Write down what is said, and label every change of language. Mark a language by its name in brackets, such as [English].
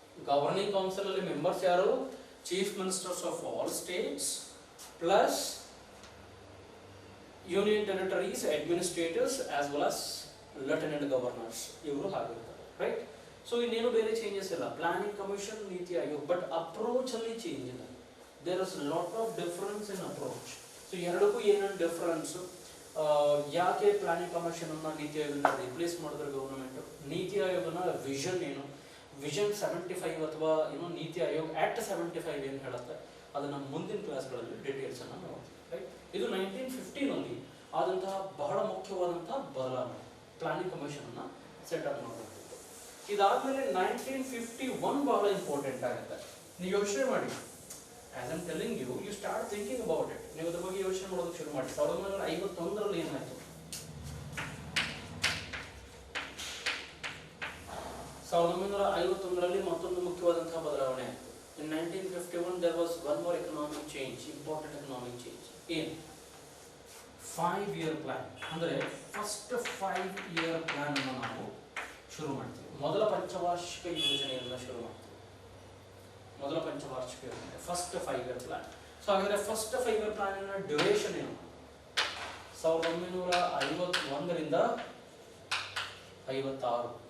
[English] governing council ಅಲ್ಲಿ members ಯಾರು, chief ministers of all states plus union territories administrators as well as lieutenant governors, [Kannada] ಇವರು ಹಾಗಿರ್ತಾರೆ. [English] Right. [Kannada] So ಇನ್ನೇನು ಬೇರೆ changes ಇಲ್ಲ, planning commission, ನೀತಿ Aayog. But approach ಅಲ್ಲಿ ಚೇಂಜ್ ಇಲ್ಲ. [English] There is a lot of difference in approach. [Kannada] So ಎರಡಕ್ಕೂ ಏನೇನು difference, ಯಾಕೆ ಪ್ಲಾನಿಂಗ್ ಕಮಿಷನ್ ಅನ್ನ ನೀತಿ ಆಯೋಗನ ರಿಪ್ಲೇಸ್ ಮಾಡಿದ್ರೆ ಗವರ್ನಮೆಂಟ್, ನೀತಿ ಆಯೋಗನ ವಿಷನ್ ಏನು, ವಿಷನ್ 75 ಅಥವಾ ಏನೋ ನೀತಿ ಆಯೋಗ್ ಆಕ್ಟ್ 75 ಏನು ಹೇಳುತ್ತೆ, ಅದನ್ನ ಮುಂದಿನ ಕ್ಲಾಸ್ಗಳಲ್ಲಿ ಡೀಟೇಲ್ಸ್ ಅನ್ನ ನೋಡ್ತೀವಿ. ರೈಟ್. ಇದು 1950 ಆದಂತಹ ಬಹಳ ಮುಖ್ಯವಾದಂತಹ ಬದಲಾವಣೆ, ಪ್ಲಾನಿಂಗ್ ಕಮಿಷನ್ ಅನ್ನ ಸೆಟಪ್ ಮಾಡಬೇಕು. ಇದಾದ್ಮೇಲೆ 1951 ಬಹಳ ಇಂಪಾರ್ಟೆಂಟ್ ಆಗುತ್ತೆ. ನೀವು ಯೋಚನೆ ಮಾಡಿ, [English] as I'm telling you, you start thinking about it. [Kannada] ನೀವು ಅದರ ಬಗ್ಗೆ ಯೋಚನೆ ಮಾಡೋದಕ್ಕೆ ಶುರು ಮಾಡಿ. 1951 ಏನಾಯ್ತು, 1951 ಮತ್ತೊಂದು ಮುಖ್ಯವಾದಂತಹ ಬದಲಾವಣೆ ಆಯಿತು. [English] In 1951 there was one more economic change, important economic change. [Kannada] ಏನು, 5-year plan. ಅಂದ್ರೆ ಫಸ್ಟ್ 5-year plan ಅನ್ನು ನಾವು ಶುರು ಮಾಡ್ತೀವಿ. ಮೊದಲ ಪಂಚವಾರ್ಷಿಕ ಯೋಜನೆಯನ್ನು ಶುರು ಮಾಡ್ತೀವಿ. ಮೊದಲ ಪಂಚವಾರ್ಷಿಕ ಯೋಜನೆ, ಫಸ್ಟ್ 5-year ಪ್ಲಾನ್. ಸೊ ಹಾಗಾದ್ರೆ ಫಸ್ಟ್ 5-year ಪ್ಲಾನಿನ ಡ್ಯೂರೇಷನ್ ಏನು, 1951 56.